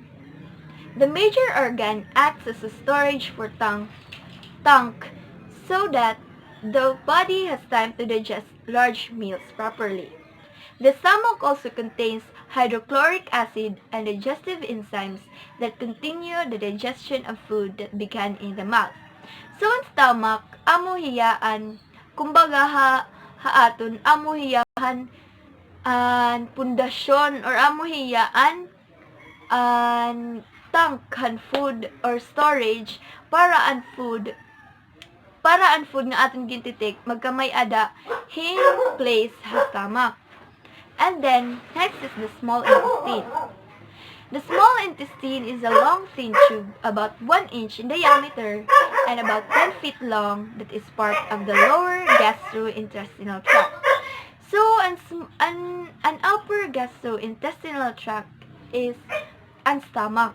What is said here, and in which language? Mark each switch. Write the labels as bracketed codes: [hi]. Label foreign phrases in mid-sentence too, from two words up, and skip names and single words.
[en] The major organ acts as a storage for tank so that the body has time to digest large meals properly. The stomach also contains hydrochloric acid and digestive enzymes that continue the digestion of food that began in the mouth. [war] So, ang stomach, amo hiyaan, kumbaga haaton, amo hiyahan an pundasyon or amo hiyaan an tank han food or storage para ang food nga aton gintitik magkamay ada hin place ha stomach. [en] And then, next is the small intestine. The small intestine is a long thin tube about 1 inch in diameter and about 10 feet long that is part of the lower gastrointestinal tract. So, an upper gastrointestinal tract is ang stomach.